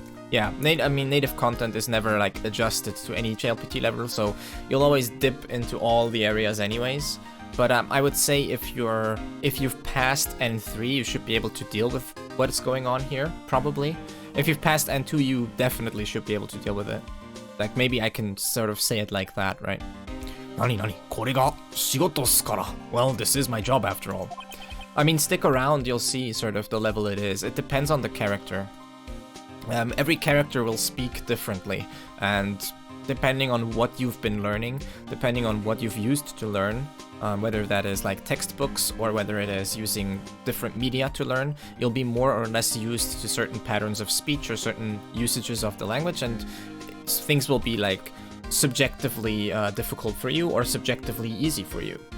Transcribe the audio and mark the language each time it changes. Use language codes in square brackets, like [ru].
[en] Yeah, native content is never like adjusted to any JLPT level, so you'll always dip into all the areas anyways. But I would say if you've passed N3, you should be able to deal with what's going on here, probably. If you've passed N2, you definitely should be able to deal with it. Like, maybe I can sort of say it like that, right? [ja] 何々これが仕事っすから. [en] Well, this is my job after all. I mean, stick around, you'll see sort of the level it is. It depends on the character. Every character will speak differently, and depending on what you've been learning, depending on what you've used to learn, whether that is like textbooks or whether it is using different media to learn, you'll be more or less used to certain patterns of speech or certain usages of the language, and things will be like subjectively difficult for you or subjectively easy for you.